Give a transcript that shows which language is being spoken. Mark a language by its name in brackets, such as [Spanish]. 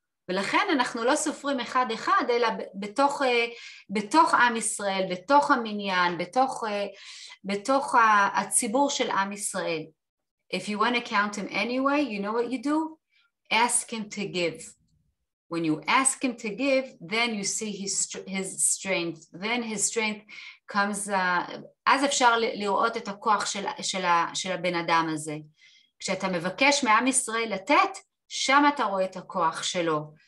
[Hebrew] ולכן אנחנו לא סופרים אחד אחד, אלא בתוך עם ישראל, בתוך המניין, בתוך הציבור של עם ישראל. [English] If you want to count him anyway, you know what you do? Ask him to give. When you ask him to give, then you see his strength. Then his strength comes, [Hebrew] אז אפשר לראות את הכוח של הבן אדם הזה. כשאתה מבקש מעם ישראל לתת, שם אתה רואה את הכוח שלו.